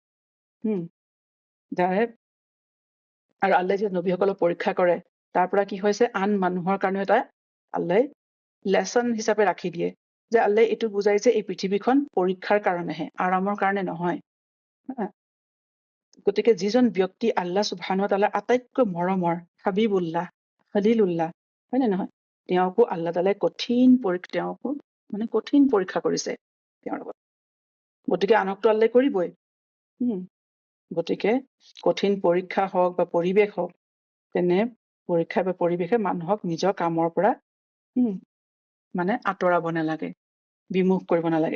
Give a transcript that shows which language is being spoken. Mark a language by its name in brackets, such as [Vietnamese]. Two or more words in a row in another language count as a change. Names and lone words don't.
[Assamese] আৰু আল্লাহ যে নবীসকলক পৰীক্ষা কৰে, তাৰ পৰা কি হৈছে, আন মানুহৰ কাৰণে এটা আল্লাহ লেচন হিচাপে ৰাখি দিয়ে, যে আল্লাহ এইটো বুজাই যে এই পৃথিৱীখন পৰীক্ষাৰ কাৰণেহে, আৰামৰ কাৰণে নহয়। গতিকে যিজন ব্যক্তি [Arabic] الله سبحانه و تعالى [Assamese] আটাইতকৈ মৰমৰ হাবিবুল্লাহ, খলিলুল্লাহ, হয় নে নহয়, তেওঁকো [Arabic] الله تعالى [Assamese] কঠিন পৰীক্ষা কৰিছে তেওঁৰ লগত। গতিকে আনকতো আল্লাহ কৰিবই। গতিকে কঠিন পৰীক্ষা হওক বা পৰিৱেশ হওক, তেনে পৰীক্ষা বা পৰিৱেশে মানুহক নিজৰ কামৰ পৰা মানে আঁতৰাব নালাগে, বিমুখ কৰিব নালাগে।